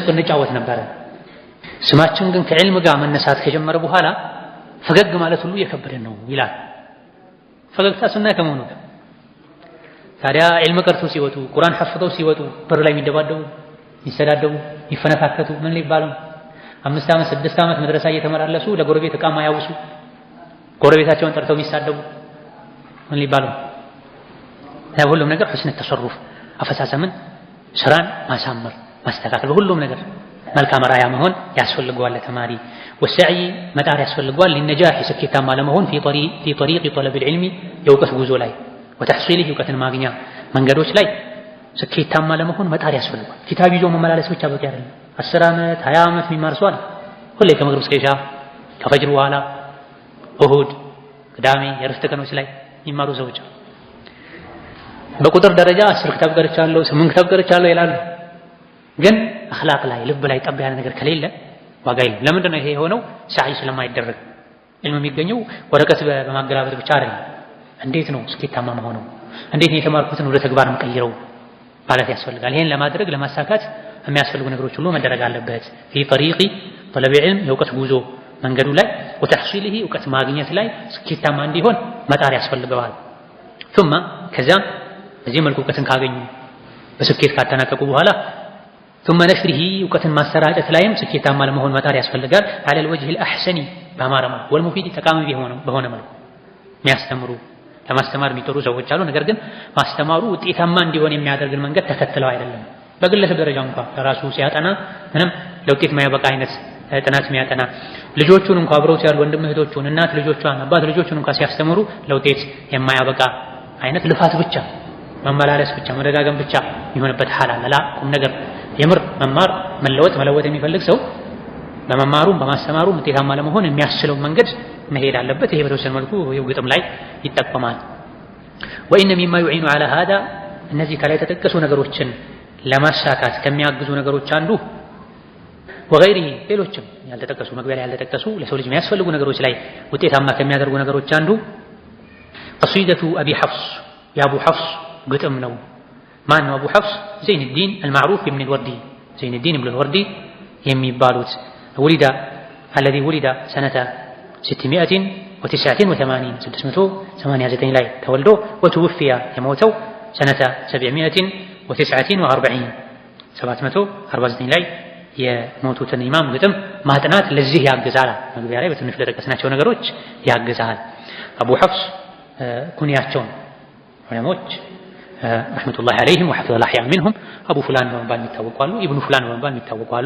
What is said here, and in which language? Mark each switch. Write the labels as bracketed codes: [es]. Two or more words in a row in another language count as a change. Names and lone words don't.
[am] እንጫወት ነበረ። ስማችን ግን ከዕልም ጋር መነሳት ከጀመረ በኋላ ፈገግ ማለት ሁሉ እየከበደን ነው ይላል። ፈገግታ ሱና ከመሆኑ ጋር ታዲያ ዕልም ቀርቶ ሲወጡ ቁርአን ሐፍዘው ሲወጡ በር ላይ የሚደባደቡ ይሰዳደቡ ይፈነካከቱ ምን ሊባለው 5 ዓመት 6 ዓመት መድረሳ እየተመላለሱ ለጎረቤት ዕቃ ማያውሱ ጎረቤታቸውን ጠርተው የሚሳደቡ ምን ሊባለው? ሁሉም ነገር [ar] حسن التصرف [am] አፈሳሰምን ስራን ማሳመር ማስተካከል በሁሉም ነገር መልካም ራያ መሆን ያስፈልገዋል ተማሪ። ወሰዒ መጣር ያስፈልገዋል للنجاح ስኬታማ ለመሆን [ar] في طريق طلب العلم [am] የእውቀት ጉዞ ላይ وتحصيله እውቀትን ማግኛ መንገዶች ላይ ስኬታማ ለመሆን መጣር ያስፈልገዋል። ኪታብ ይዞ መመላለስ ብቻ በቂ አይደለም። 10 ዓመት 20 ዓመት የሚማር ሰው አለ ሁሌ ከመግሪብ እስከ ኢሻ ከፈጅር በኋላ እሁድ ቅዳሜ የረፍት ቀኖች ላይ የሚማሩ ሰዎች በቁጥር ደረጃ 10 ክታብ ቀርቻለሁ 8 ክታብ ቀርቻለሁ ይላሉ። ግን አኽላቅ ላይ ልብ ላይ ጠብ ያለ ነገር ከሌለ ዋጋ የለም። ለምንድን ነው ይሄ የሆነው? ሳይ ስለማይደረግ ዕልም የሚገኘው ወረቀት በማገላበጥ ብቻ አይደለም። እንዴት ነው ስኬታማ መሆነው? እንዴት ነው የተማርኩትን ወደ ተግባር መቀየረው ማለት ያስፈልጋል። ይሄን ለማድረግ ለማሳካት የሚያስፈልጉ ነገሮች ሁሉ መደረግ አለበት። [ar] في طريق طلب العلم [am] የእውቀት ጉዞ መንገዱ ላይ وتحصيله እውቀት ማግኘት ላይ ስኬታማ እንዲሆን መጣር ያስፈልገዋል። ثم ከዛ በዚህ መልኩ እውቀትን ካገኙ በስኬት ካጠናቀቁ በኋላ [ar] ثم نشره [am] እውቀትን ማሰራጨት ላይም ስኬታማ ለመሆን መጣር ያስፈልጋል። [ar] على الوجه الأحسن [am] በአማረማ والمفيد ጠቃሚ በሆነ መልኩ የሚያስተምሩ ለማስተማር የሚጥሩ ሰዎች አሉ። ነገር ግን ማስተማሩ ውጤታማ እንዲሆን የሚያደርግን መንገድ ተከትለው አይደለም። በግለሰብ ደረጃ እንኳን ለራሱ ሲያጠና ምንም ለውጤት የማያበቃ አይነት ጥናት የሚያጠና ልጆቹን እንኳን አብረውት ያሉ ወንድም እህቶቹን እናት ልጆቿን አባት ልጆቹን እንኳን ሲያስተምሩ ለውጤት የማያበቃ አይነት ልፋት ብቻ መመላለስ ብቻ መደጋገም ብቻ የሚሆንበት ሐል አለ። ቁም ነገር የምር መማር መለወጥ የሚፈልግ ሰው በመማሩም በማስተማሩም ውጤታማ ለመሆን የሚያስችለው መንገድ መሄድ አለበት። ይሄ በተወሰነ መልኩ ግጥም ላይ ይጠቀማል። [ar] وإن مما يعين على هذا [am] እነዚህ ከላይ የተጠቀሱ ነገሮችን ለማሳካት ከሚያግዙ ነገሮች አንዱ وغيره ሌሎችም ያልተጠቀሱ መግቢያ ላይ ያልተጠቀሱ ለሰው ልጅ የሚያስፈልጉ ነገሮች ላይ ውጤታማ ከሚያደርጉ ነገሮች አንዱ [ar] قصيدة أبي حفص [am] የአቡ ሐፍስ ግጥም ነው። ማን ነው አቡ ሐፍስ? ዘይን الدين المعروف بن الوردي ዘይን الدين بن الوردي የሚባሉት [ar] الذي ولد سنة [am] 689 ላይ ተወልዶ وتوفي የሞተው سنة 749 ላይ የሞቱትን ኢማም ግጥም ማጥናት ለዚህ ያግዛል። መግቢያ ላይ በትንሽ ለጠቀስናቸው ነገሮች ያግዛል። አቡ ሐፍስ ኩንያቸውን ዑለሞች [ar] رحمة الله عليهم وحفظ الله منهم [am] አቡ ፉላን በመባል የሚታወቁ አሉ፣ ኢብኑ ፉላን በመባል የሚታወቁ አሉ።